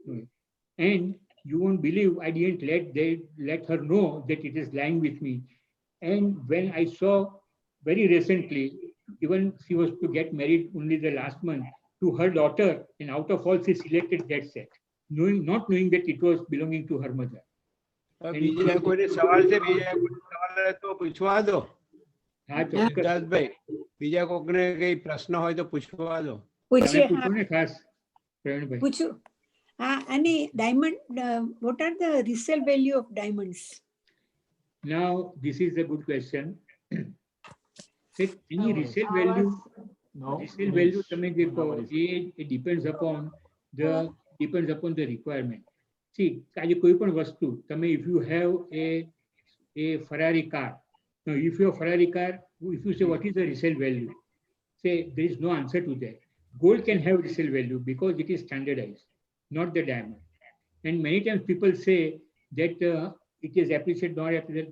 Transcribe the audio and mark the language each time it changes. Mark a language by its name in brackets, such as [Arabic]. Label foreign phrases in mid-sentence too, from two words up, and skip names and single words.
[English] And you won't believe I didn't let her know that it is lying with me. And when I saw very recently, even she was to get married only the last month to her daughter, and out of all she selected that set, not knowing that it was belonging to her mother. [Gujarati] બીજા કોઈને સવાલ છે? બીજા કોઈ સવાલ હોય તો પૂછવા દો. હા, ચોક્કસ. સિદ્ધાર્થભાઈ, બીજા કોઈને કઈ પ્રશ્ન હોય તો પૂછવા દો. તમે પૂછીએ પૂછો ને ખાસ, પ્રવીણભાઈ. પૂછું અને ડાયમંડ [English] what are the resale value of diamonds? Now, this is a good question. Any resale value, No. resale value, [Gujarati] તમે જે કહો, [English] it depends upon the requirement. See, [Gujarati] આજે કોઈ પણ વસ્તુ, તમે [English] if you have a Ferrari car, now if you have Ferrari car, if you say what is the resale value, say there is no answer to that. Gold can have resale value because it is standardized, not the diamond. And many times people say that it is appreciated, not appreciated.